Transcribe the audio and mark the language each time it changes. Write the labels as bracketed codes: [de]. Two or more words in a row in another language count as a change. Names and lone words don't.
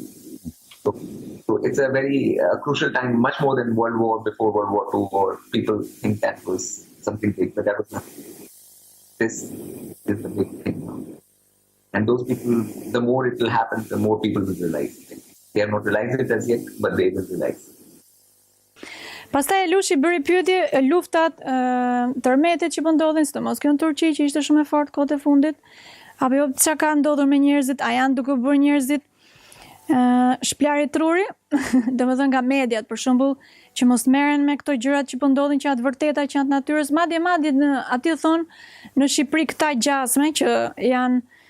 [en] So it's a very crucial time, much more than World War before World War II, or people think that was something big, but that was nothing. This is the big thing now. And those people, the more it will happen, the more people will realize it. They have not realized it as yet, but they will realize. [sq] Pastaj Alush I bëri pyetje luftat tërmetet që po ndodhin, sidomos kjo në Turqi që ishte shumë e fortë kohët e fundit, apo jo çka ka ndodhur me njerëzit, a janë duke bërë njerëzit shplarje truri, domethënë nga mediat për shembull, që mos merren me këto gjërat që po ndodhin, që atë vërteta që janë të natyrës, madje në aty thonë në Shqipëri këta gjasme që janë